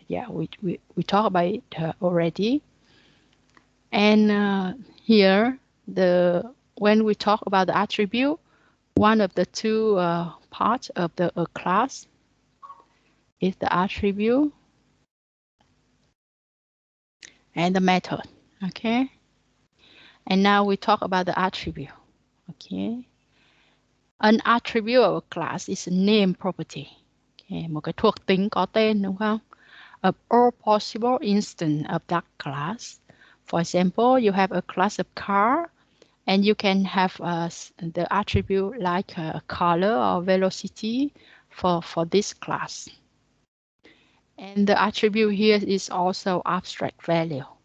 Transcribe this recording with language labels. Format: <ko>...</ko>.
<en>Yeah, we talked about it already. And here, when we talk about the attribute, one of the two parts of the class is the attribute and the method. Okay. And now we talk about the attribute. Okay. An attribute of a class is a name property. Okay.</en> <vi>Một cái thuộc tính có tên, đúng không?</vi> <en>Of all possible instance of that class. For example, you have a class of car, and you can have the attribute like color or velocity for this class. And the attribute here is also abstract value.</en>